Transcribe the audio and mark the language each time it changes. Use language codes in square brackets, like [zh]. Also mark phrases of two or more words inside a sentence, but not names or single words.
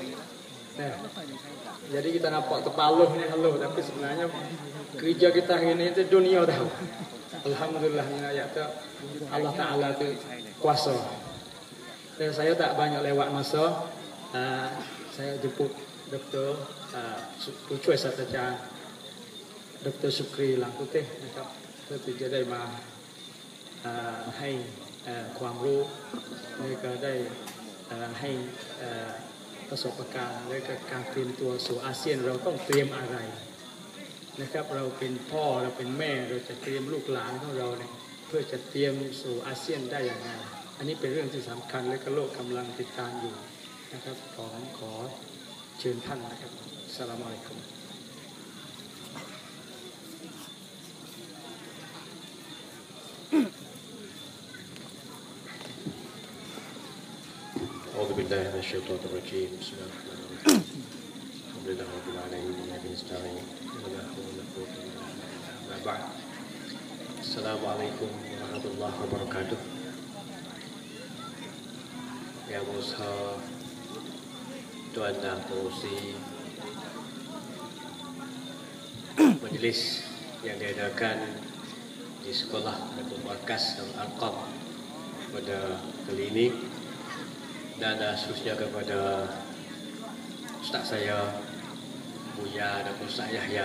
[ms] Jadi kita nampak Paluh ni Paluh tapi sebenarnya kerja kita hari ini itu dunia tahu. Alhamdulillah ayat Allah Taala itu kuasa. Dan saya tak banyak lewat masa. Saya jemput Dr. [th] ผู้ช่วยศาสตราจารย์ดร. สุกรีหลังกุเต้นะครับเพื่อที่จะได้มาให้ความรู้และก็ได้ให้ประสบการณ์และก็การเตรียมตัวสู่อาเซียนเราต้องเตรียมอะไรนะครับเราเป็นพ่อเราเป็นแม่เราจะเตรียมลูกหลานของเราเนี่ยเพื่อจะเตรียมสู่อาเซียนได้อย่างไรอันนี้เป็นเรื่องที่สำคัญและก็โลกกำลังติดตามอยู่นะครับผมขอเชิญท่านนะครับ [ar] السلام عليكم أعوذ بالله من الشيطان الرجيم بسم الله الرحمن الرحيم الحمد لله رب العالمين وبه نستعين ولا حول ولا قوة إلا بالله أما بعد السلام عليكم ورحمة الله وبركاته [ms] Yang Besar Tuan dan Pengurusi Majlis yang diadakan di Sekolah Datuk Markas Al-Arqam pada kali ini, dan khususnya kepada Ustaz saya Buya dan Ustaz Yahya.